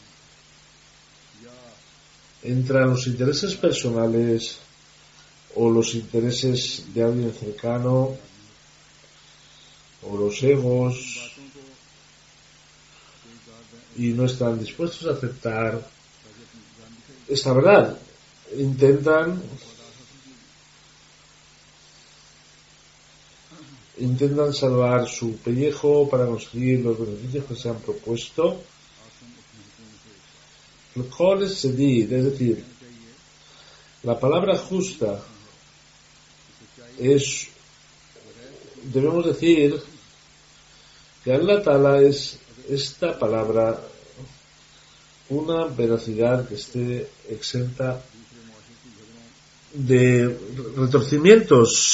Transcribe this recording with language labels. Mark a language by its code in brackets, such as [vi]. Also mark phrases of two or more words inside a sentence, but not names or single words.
[es] entran los intereses personales o los intereses de alguien cercano o los egos, y no están dispuestos a aceptar esta verdad. Intentan salvar su pellejo para conseguir los beneficios que se han propuesto. El [ar] القول السديد, [es] es decir, la palabra justa, debemos decir que [ar] الله تعالى [es] es esta palabra una veracidad que esté exenta de retorcimientos.